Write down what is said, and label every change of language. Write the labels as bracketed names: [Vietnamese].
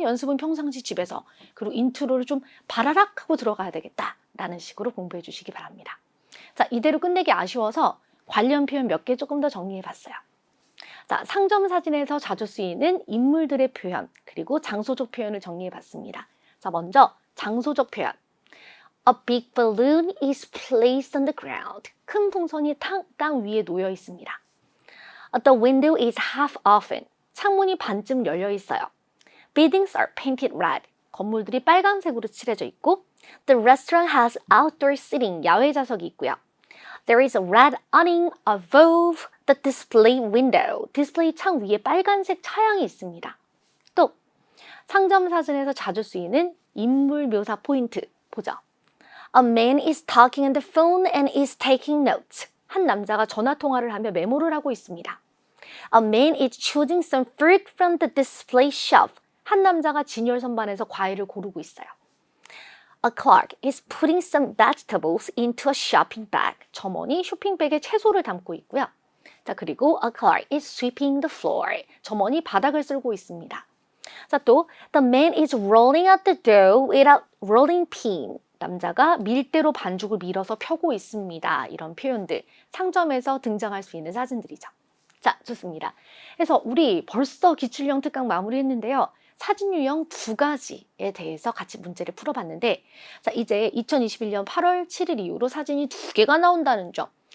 [Korean] 연습은 평상시 집에서 그리고 인트로를 좀 바라락 하고 들어가야 되겠다라는 식으로 공부해 주시기 바랍니다. 자, 이대로 끝내기 아쉬워서 관련 표현 몇 개 조금 더 정리해 봤어요. 자, 상점 사진에서 자주 쓰이는 인물들의 표현 그리고 장소적 표현을 정리해 봤습니다. 자, 먼저 장소적 표현. [English] A big balloon is placed on the ground. [Korean] 큰 풍선이 땅 위에 놓여 있습니다. [English] The window is half open. [Korean] 창문이 반쯤 열려 있어요. [English] Buildings are painted red. [Korean] 건물들이 빨간색으로 칠해져 있고 [English] The restaurant has outdoor seating. [Korean] 야외 좌석이 있고요. [English] There is a red awning above the display window. [Korean] 디스플레이 창 위에 빨간색 차양이 있습니다. 또 상점 사진에서 자주 쓰이는 인물 묘사 포인트 보죠. [English] A man is talking on the phone and is taking notes. [Korean] 한 남자가 전화 통화를 하며 메모를 하고 있습니다. [English] A man is choosing some fruit from the display shelf. [Korean] 한 남자가 진열 선반에서 과일을 고르고 있어요. [English] A clerk is putting some vegetables into a shopping bag. [Korean] 점원이 쇼핑백에 채소를 담고 있고요. [English] 자, 그리고 a clerk is sweeping the floor. [Korean] 점원이 바닥을 쓸고 있습니다. [English] 자, 또 the man is rolling out the dough without rolling pin. [Korean] 남자가 밀대로 반죽을 밀어서 펴고 있습니다. 이런 표현들 상점에서 등장할 수 있는 사진들이죠. 자, 좋습니다. 그래서 우리 벌써 기출형 특강 마무리했는데요. 사진 유형 2가지에 대해서 같이 문제를 풀어봤는데, 자, 이제 2021년 8월 7일 이후로 사진이 2개가 나온다는 점.